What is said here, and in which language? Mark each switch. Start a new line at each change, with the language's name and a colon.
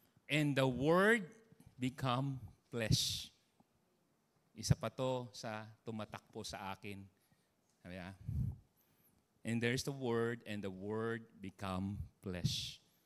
English: And the Word become flesh.
Filipino: Isa pa to sa tumatakbo sa akin.
English: Yeah? And there's the Word, and the Word become flesh.